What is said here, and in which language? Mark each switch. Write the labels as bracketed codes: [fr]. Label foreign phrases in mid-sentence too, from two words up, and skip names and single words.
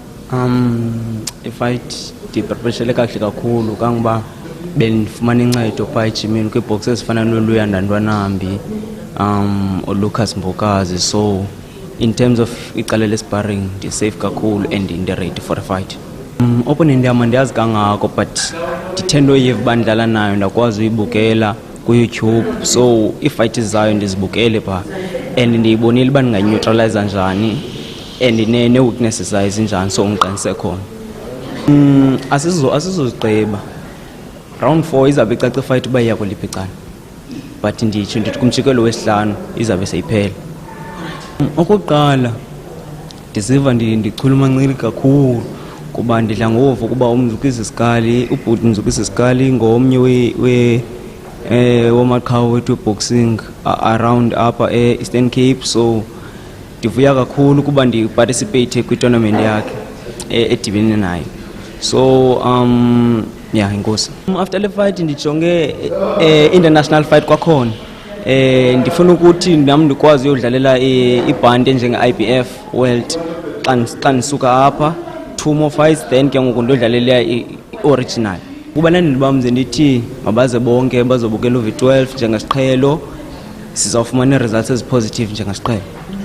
[xh] I-fight ndiprepeshele kahle kakhulu kangoba bendifumana incedo phaa ejimini kwiibhox ezifana noLuya Ndandwanambi uLucas Mbokazi. [en] So in terms of [xh] icala lesparring ndi-safe kakhulu [en] and ndi-ready for a fight. [xh] Opponent yam andiyazi kangako but ndithanda uyiva uba ndidlala nayo, ndakwazi uyibukela kuYouTube. So iifight zayo ndizibukele phaa and ndiyibonile uba ndinganyeutralize njani and nee-weaknesses zayo zinjani, so ngiqinise khona. Asizozigqiba round 4 izawube icace ifight uba iya kuliphi icala, but nditsho ndithi kumjikelo wesihlanu izawube seyiphela. Okokuqala ndiziva ndichulumancile kakhulu kuba ndidla ngovu kuba uMzukisi Skali, ubhuti Mzukisi Skali ngomnye wamaqhawe wethu [en] boxing around upper Eastern Cape. [xh] So ndivuya kakhulu kuba ndiparticipate kwi-tournament yakhe edibene nayo. [en] So yeah, inkosi. After the fight ndijonge international fight kwakhona. [xh] Ndifuna ukuthi nami ndikwazi uyodlalela ibhanti njenge-IBF World xa ndisuka apha 2 [en] more fights, [xh] then ke ngoku ndodlalela i-original. Kubalandeli bam nje ndithi mabaze bonke bazobukela uV12 njengesiqhelo, sizawufumana results ezipositive njengesiqhelo.